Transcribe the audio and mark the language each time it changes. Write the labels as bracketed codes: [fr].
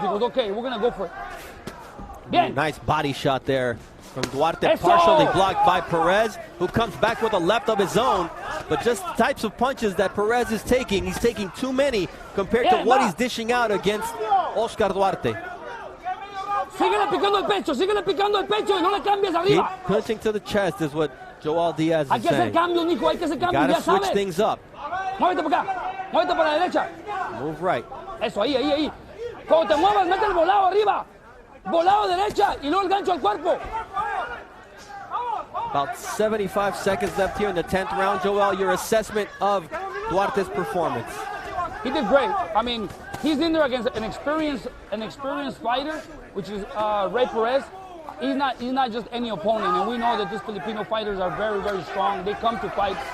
[en] He goes, okay, we're going to go for it. [es] Bien. [en] Nice body shot there from Duarte, partially blocked by Perez, who comes back with a left of his own. But just the types of punches that Perez is taking, he's taking too many compared to what he's dishing out against Oscar Duarte. [es] Síguele picando el pecho y no le cambies arriba. [en] Keep punching to the chest is what Joel Diaz is saying. [es] Hay que hacer cambios, Nico, hay que hacer cambios, ya sabes. [en] Gotta switch things up. [es] Muévete para acá, muévete para la derecha. [en] Move right. [es] Eso, ahí. Cuando te muevas, mete el volado arriba. Volado derecha y luego el gancho al cuerpo. [en] About 75 seconds left here in the 10th round. Joel, your assessment of Duarte's performance? He did great. I mean, he's in there against an experienced fighter, which is Rey Perez. He's not just any opponent, and we know that these Filipino fighters are very, very strong. They come to fight.